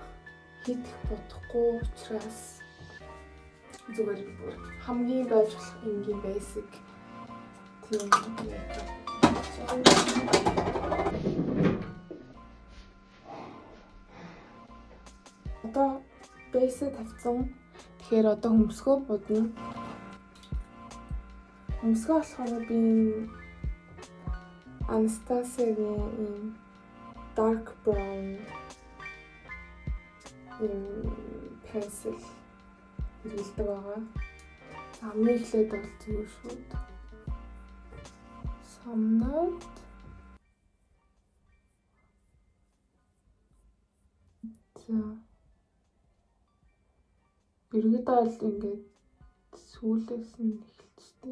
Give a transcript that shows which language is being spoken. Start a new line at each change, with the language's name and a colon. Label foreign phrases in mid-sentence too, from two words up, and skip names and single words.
Mongolian: Хийх бодохгүй учраас зүгээр хамгийн байж болох энгийн basic тийм одоо basic тавьсан. Тэгэхээр одоо хөмсгөө будна. Хөмсгөө болохоор би Anastasia-гийн
English: dark brown pencil
Mongolian: хэрэглэдэг байгаа. Хамгийн эхлээд бол зүгээр шууд самнаад Иргэдээ бол ингээд сүүлээс нь эхэлжтэй.